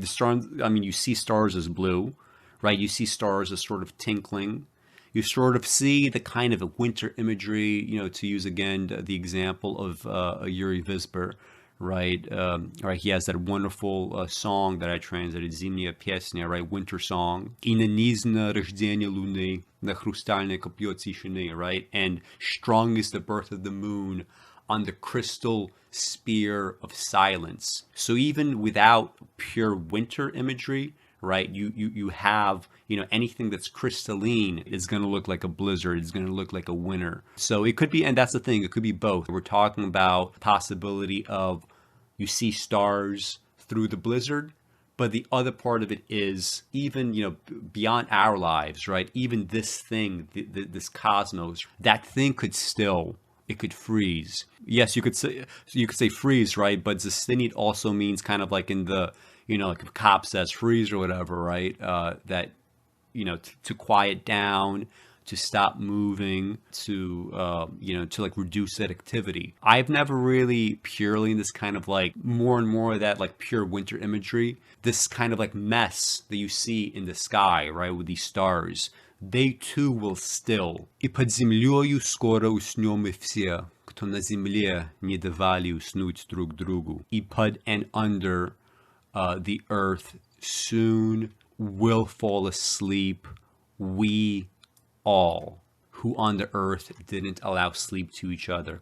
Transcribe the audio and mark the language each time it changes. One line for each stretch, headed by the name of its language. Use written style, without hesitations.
English: The storm, I mean, you see stars as blue, right? You see stars as sort of tinkling. You sort of see the kind of winter imagery, to use again the example of Yuri Visper, right? Right, he has that wonderful song that I translated, Zimnya Pyesnya, right? Winter song.
Russian: И нанизно рождение луны на хрустальное копье тишины, right?
English: And strong is the birth of the moon on the crystal spear of silence. So even without pure winter imagery, right, you have, anything that's crystalline is going to look like a blizzard. It's going to look like a winter. So it could be, and that's the thing, it could be both. We're talking about the possibility of you see stars through the blizzard, but the other part of it is even, beyond our lives, right? Even this thing, this cosmos, that thing could still, it could freeze. Yes, you could say freeze, right? But Zastinit also means kind of like in the, like if a cop says freeze or whatever, right? That, to quiet down, to stop moving, to, to like reduce that activity. I've never really purely in this kind of like more and more of that like pure winter imagery, this kind of like mess that you see in the sky, right? With these stars, they too will still.
Russian: И под землёю скоро уснем мы все, кто на земле не давали уснуть друг другу. И под
English: and under the earth soon will fall asleep, we all who on the earth didn't allow sleep to each other.